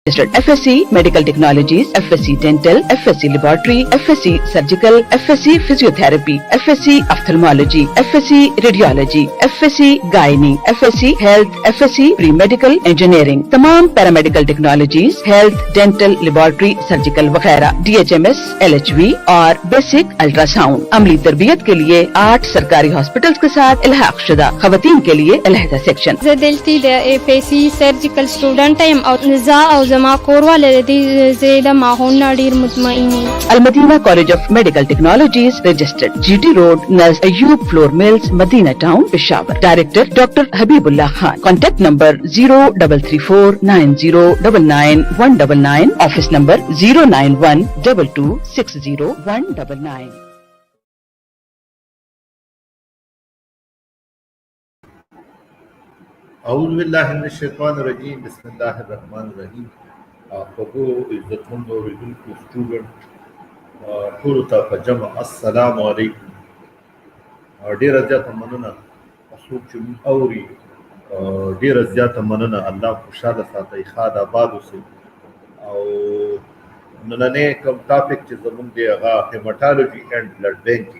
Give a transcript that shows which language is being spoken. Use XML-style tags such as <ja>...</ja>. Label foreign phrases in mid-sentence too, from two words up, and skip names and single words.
<en>FSc Medical Technologies, FSc Dental, FSc Laboratory, FSc Surgical, FSc Physiotherapy, FSc Ophthalmology, FSc Radiology, FSc Gynae, FSc Health, FSc Pre-Medical Engineering, तमाम paramedical technologies, health, dental, laboratory, surgical वगैरह, DHMS, LHV और basic ultrasound.</en> <ur>عملی تربیت کے لیے 8 سرکاری ہاسپٹلز کے ساتھ الحاق شدہ، خواتین کے لیے علیحدہ سیکشن.</ur> <ps>زدلتي د FSc</ps> <en>surgical student</en> <ps>ایم او نزا او زما کورواله د زیاده ماحول ډیر مطمئنی</ps> <ur>المدینہ کالج آف میڈیکل ٹیکنالوجیز رجسٹرڈ GT روڈ نزد ایوب فلور ملز مدینہ ٹاؤن پشاور ڈائریکٹر ڈاکٹر حبیب اللہ خان</ur> <en>contact number</en> <ur>0334909999</ur> <en>office number</en> <ur>09122600199</ur> <ar>اعوذ باللہ من الشیطان الرجیم بسم اللہ الرحمن الرحیم</ar> <ps>خبو عزتمند اوریدونکو سټوډنټ ټولو ته په جمع</ps> <ar>السلام علیکم.</ar> <ps>ډیره زیاته مننه څوک چې موږ اوري، ډیره زیاته مننه. الله خوشحاله ساتئ، ښاد آباد اوسئ. او نننی کوم ټاپک چې زموږ دی هغه</ps> <en>hematology and blood banking.</en>